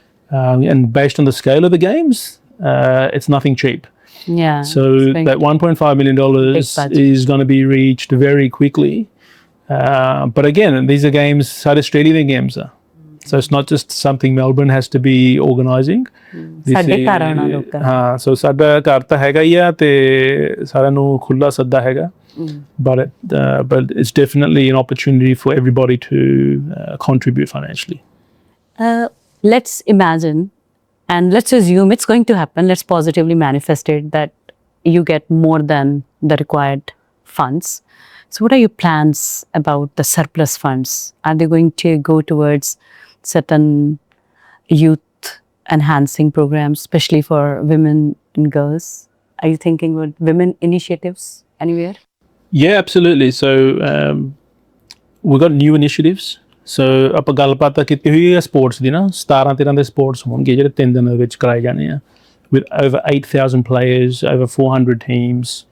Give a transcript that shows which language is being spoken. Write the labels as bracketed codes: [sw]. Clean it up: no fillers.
[en] And based on the scale of the games, it's nothing cheap. Yeah. So that $1.5 million is going to be reached very quickly. But again, these are games, South Australia games are. So it's not just something Melbourne has to be organising. [pa] ਸਾਡੇ ਘਰ ਆਉਣਾ ਲੋਕਾਂ ਹਾਂ ਸੋ ਸਾਡਾ ਘਰ ਤਾਂ ਹੈਗਾ ਹੀ ਆ ਤੇ ਸਾਰਿਆਂ ਨੂੰ ਖੁੱਲਾ ਸੱਦਾ ਹੈਗਾ [en] but it's definitely an opportunity for everybody to contribute financially. Let's imagine and let's assume it's going to happen. Let's positively manifest it that you get more than the required funds. So what are your plans about the surplus funds? Are they going to go towards certain youth enhancing programs, especially for women and girls? Are you thinking about women initiatives anywhere? Yeah, absolutely. So we've got new initiatives. [pa] So ਆਪਾਂ ਗੱਲਬਾਤ ਤਾਂ ਕੀਤੀ ਹੋਈ ਹੈ sports ਦੀ ਨਾ 17-13 ਦੇ sports ਹੋਣਗੇ ਜਿਹੜੇ 3 ਦਿਨਾਂ ਦੇ ਵਿੱਚ ਕਰਾਏ ਜਾਣੇ ਆ [en] with over 8,000 players, over 400 teams.